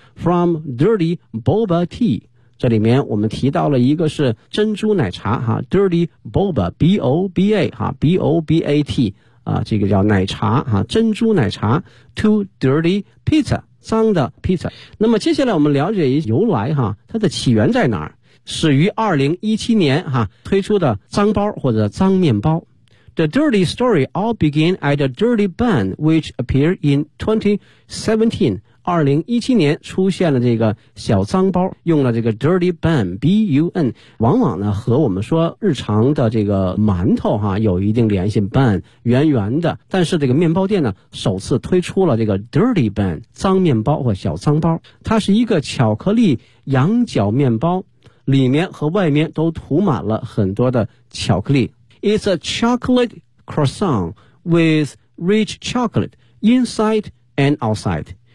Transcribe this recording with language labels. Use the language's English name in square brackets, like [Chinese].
[English] From dirty boba tea， [Chinese] 这里面我们提到了一个是珍珠奶茶哈 ，dirty boba b o b a 哈 b o b a t 啊，这个叫奶茶哈，珍珠奶茶 [English] to dirty pizza， [Chinese] 脏的 pizza。那么接下来我们了解一由来哈，它的起源在哪儿？始于2017年哈推出的脏包或者脏面包。 [English] The dirty story all began at a dirty bun which appeared in 2017. [Chinese] 2017年出现了这个小脏包，用了这个 dirty bun, B-U-N, 往往呢和我们说日常的这个馒头哈有一定联系， bun, 圆圆的。但是这个面包店呢首次推出了这个 dirty bun, 脏面包或小脏包。它是一个巧克力羊角面包，里面和外面都涂满了很多的巧克力。 [English] It's a chocolate croissant with rich chocolate inside and outside。